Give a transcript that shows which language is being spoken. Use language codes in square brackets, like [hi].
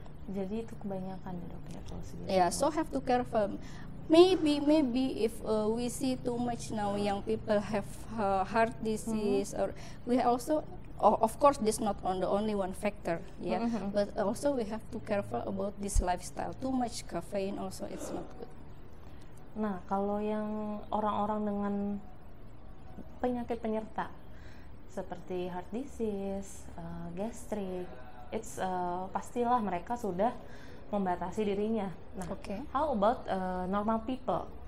[id] Jadi itu kebanyakan ya dok ya kalau segitu. [en] Yeah, so have to careful. Maybe if we see too much now, young people have heart disease, or we also, of course, this not on the only one factor, yeah, but also we have to careful about this lifestyle. Too much caffeine also it's not good. [id] Nah, kalau yang orang-orang dengan penyakit penyerta seperti heart disease, gastrik, it's pastilah mereka sudah membatasi dirinya. [en] Nah, how about normal people?